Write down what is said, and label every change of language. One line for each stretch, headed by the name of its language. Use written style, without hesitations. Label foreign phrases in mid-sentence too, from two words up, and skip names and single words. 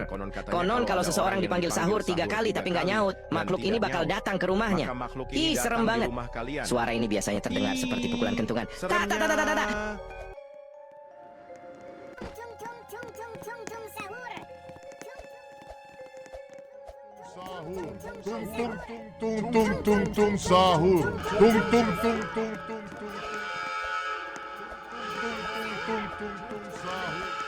Indonesian: Konon kalau seseorang dipanggil sahur 3 kali tapi nggak nyaut, makhluk ini bakal datang ke rumahnya. Ih, serem banget. Suara ini biasanya terdengar seperti pukulan kentungan. Tak tak tak tak tak tak. Tung sahur. Tung sahur.